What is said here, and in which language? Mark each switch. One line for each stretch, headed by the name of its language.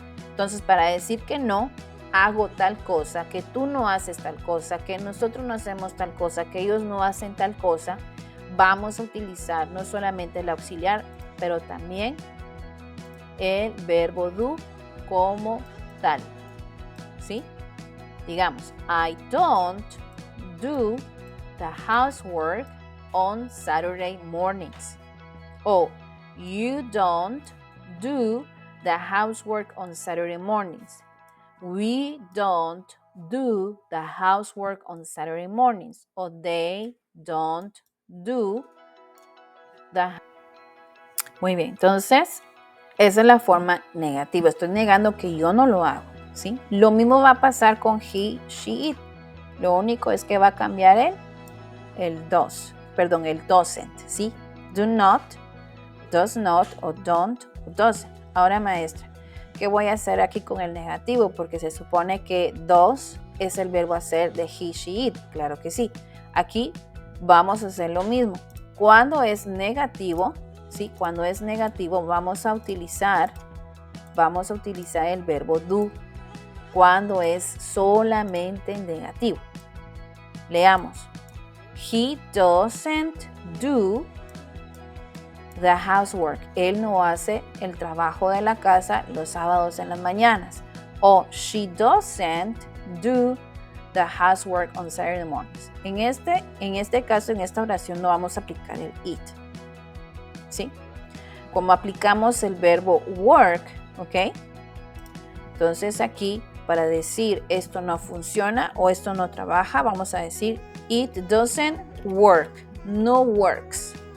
Spanish: Entonces, para decir que no, hago tal cosa, que tú no haces tal cosa, que nosotros no hacemos tal cosa, que ellos no hacen tal cosa, vamos a utilizar no solamente el auxiliar, pero también el verbo do como tal. ¿Sí? Digamos,
English: I don't do the housework on Saturday mornings. O you don't do the housework on Saturday mornings. We don't do the housework on Saturday mornings. Or they don't do the
Spanish: Muy bien, entonces esa es la forma negativa. Estoy negando que yo no lo hago, ¿sí? Lo mismo va a pasar con he, she, it. Lo único es que va a cambiar el doesn't, ¿sí?
English: Do not, does not, o don't, o doesn't.
Spanish: Ahora, maestra, ¿qué voy a hacer aquí con el negativo? Porque se supone que does es el verbo hacer de he, she, it. Claro que sí. Aquí vamos a hacer lo mismo. Cuando es negativo, ¿sí? Cuando es negativo vamos a utilizar el verbo do. Cuando es solamente negativo. Leamos.
English: He doesn't do the housework.
Spanish: Él no hace el trabajo de la casa los sábados en las mañanas.
English: O she doesn't do the housework on Saturday mornings.
Spanish: En este caso, en esta oración no vamos a aplicar el it. ¿Sí? Como aplicamos el verbo work, ¿ok? Entonces aquí, para decir esto no funciona o esto no trabaja, vamos a decir
English: it doesn't work,
Spanish: no works.